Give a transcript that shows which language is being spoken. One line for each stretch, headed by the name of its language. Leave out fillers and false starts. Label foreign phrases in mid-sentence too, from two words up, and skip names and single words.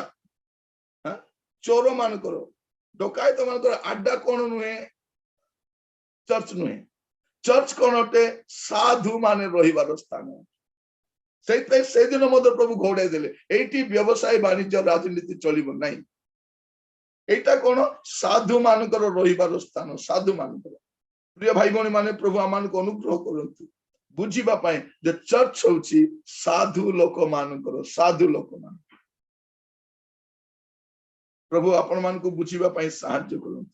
Odia: ଚୋର ମାନଙ୍କର, ଡକାୟତ ମାନଙ୍କର ଆଡ୍ଡା କଣ ନୁହେଁ? ଚର୍ଚ୍ଚ ନୁହେଁ। ଚର୍ଚ୍ଚ କଣ ଅଟେ? ସାଧୁ ମାନେ ରହିବାର ସ୍ଥାନ। ସେଇଥିପାଇଁ ସେଇଦିନ ମଧ୍ୟ ପ୍ରଭୁ ଘୋଡାଇ ଦେଲେ, ଏଇଠି ବ୍ୟବସାୟ ବାଣିଜ୍ୟ ରାଜନୀତି ଚଳିବ ନାହିଁ।
Bangla: এইটা কোন সাধু
Odia: ମାନଙ୍କର ରହିବାର ସ୍ଥାନ। ସାଧୁ ମାନଙ୍କର। ପ୍ରିୟ ଭାଇ ଭଉଣୀ ମାନେ, ପ୍ରଭୁ ଆମମାନଙ୍କୁ ଅନୁଗ୍ରହ କରନ୍ତୁ ବୁଝିବା ପାଇଁ ଯେ ଚର୍ଚ୍ଚ ହଉଛି ସାଧୁ ଲୋକମାନଙ୍କର, ସାଧୁ ଲୋକମାନ। ପ୍ରଭୁ ଆପଣ ମାନଙ୍କୁ ବୁଝିବା ପାଇଁ ସାହାଯ୍ୟ କରନ୍ତୁ।